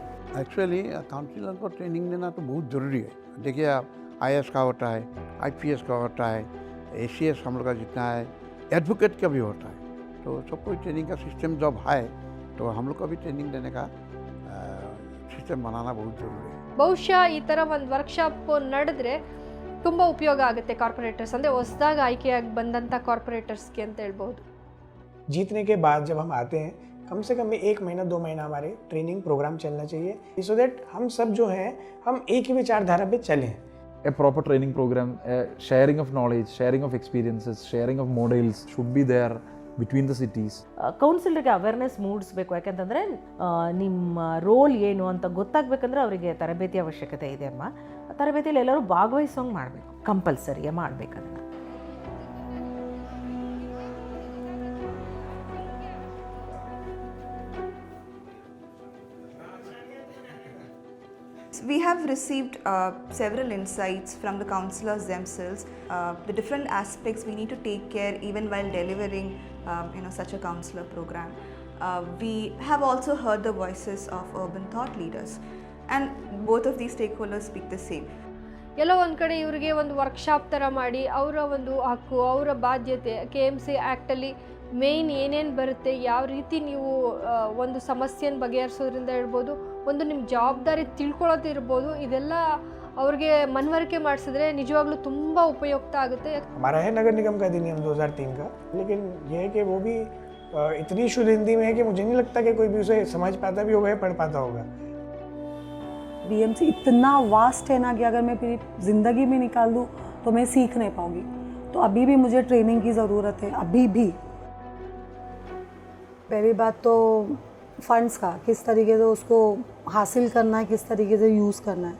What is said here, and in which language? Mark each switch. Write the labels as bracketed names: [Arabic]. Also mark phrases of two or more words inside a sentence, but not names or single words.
[English] actually councillor [Hindi] को ट्रेनिंग देना तो बहुत ज़रूरी है। देखिए आप IAS का होता है, IPS का होता है, ACS हम लोग का जितना है, एडवोकेट का भी होता है। तो सबको ट्रेनिंग का सिस्टम जब है तो हम लोग को भी ट्रेनिंग देने का सिस्टम बनाना बहुत ज़रूरी है। [Kannada] ಬಹುಶಃ ಈ ಥರ ಒಂದು ವರ್ಕ್ಶಾಪ್ ನಡೆದ್ರೆ ತುಂಬ ಉಪಯೋಗ ಆಗುತ್ತೆ ಕಾರ್ಪೊರೇಟರ್ಸ್, ಅಂದರೆ ಹೊಸದಾಗಿ ಆಯ್ಕೆಯಾಗಿ ಬಂದಂಥ ಕಾರ್ಪೊರೇಟರ್ಸ್ಗೆ ಅಂತ ಹೇಳ್ಬೋದು. [Hindi] जीतने के बाद जब हम आते हैं कम से कम 1 महीना 2 महीना हमारे [English] training program [Hindi] चलना चाहिए, [English] so that [Hindi] हम सब जो हैं हम एक ही विचारधारा पे चलें. [English] A proper training program, a sharing of knowledge, sharing of experiences, sharing of models should be there between the cities. [Kannada] ಕೌನ್ಸಿಲರ್ಗೆ ಅವೇರ್ನೆಸ್ ಮೂಡಿಸ್ಬೇಕು. ಯಾಕೆಂತಂದರೆ ನಿಮ್ಮ ರೋಲ್ ಏನು ಅಂತ ಗೊತ್ತಾಗಬೇಕಂದ್ರೆ ಅವರಿಗೆ ತರಬೇತಿ ಅವಶ್ಯಕತೆ ಇದೆ ಅಮ್ಮ. ತರಬೇತಿಯಲ್ಲಿ ಎಲ್ಲರೂ ಭಾಗವಹಿಸೋಂಗೆ ಮಾಡಬೇಕು, ಕಂಪಲ್ಸರಿಯಾಗಿ ಮಾಡಬೇಕು ಅದನ್ನು. [English] We have received several insights from the councillors themselves, the different aspects we need to take care even while delivering such a councillor program. We have also heard the voices of urban thought leaders, and both of these stakeholders speak the same. [Kannada] ಎಲ್ಲೋ ಒಂದು ಕಡೆ ಇವರಿಗೆ ಒಂದು ವರ್ಕ್ಶಾಪ್ ಥರ ಮಾಡಿ ಅವರ ಒಂದು ಹಕ್ಕು, ಅವರ ಬಾಧ್ಯತೆ, KMC ಆ್ಯಕ್ಟಲ್ಲಿ ಮೇಯ್ನ್ ಏನೇನು ಬರುತ್ತೆ, ಯಾವ ರೀತಿ ನೀವು ಒಂದು ಸಮಸ್ಯೆನ ಬಗೆಹರಿಸೋದ್ರಿಂದ ಇರ್ಬೋದು, ಒಂದು ನಿಮ್ಮ ಜವಾಬ್ದಾರಿ ತಿಳ್ಕೊಳ್ಳೋದಿರ್ಬೋದು, ಇದೆಲ್ಲ ಅವ್ರಿಗೆ ಮನವರಿಕೆ ಮಾಡಿಸಿದ್ರೆ ನಿಜವಾಗ್ಲೂ ತುಂಬ ಉಪಯುಕ್ತ ಆಗುತ್ತೆ. [Hindi] हमारा है नगर निगम का अधिनियम 2003 का, लेकिन ये है कि वो भी इतनी शुद्ध हिंदी में है कि मुझे नहीं लगता कि कोई भी उसे समझ पाता भी होगा या पढ़ पाता होगा. BMC इतना वास्ट है ना कि अगर मैं पूरी ज़िंदगी में निकाल दूँ तो मैं सीख नहीं पाऊँगी. तो अभी भी मुझे ट्रेनिंग की ज़रूरत है, अभी भी. पहली बात तो फंड्स का किस तरीके से उसको हासिल करना है, किस तरीके से यूज़ करना है.